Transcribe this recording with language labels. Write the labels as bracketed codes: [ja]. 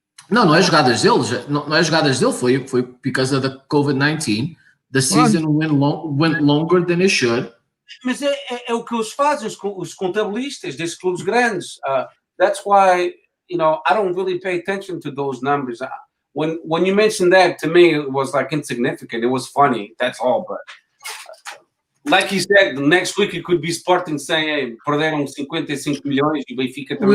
[pt] Não é jogadas dele, não é jogadas dele, foi [en] because of the COVID-19. The season went longer than it should. [pt] Mas é o que eles fazem, os contabilistas desses clubes grandes. [en] That's why, I don't really pay attention to those numbers. When you mentioned that, to me, it was like insignificant. It was funny, that's all. But like he said, next week it could be Sporting saying, "Hey, [pt] perderam 55 milhões e Benfica também."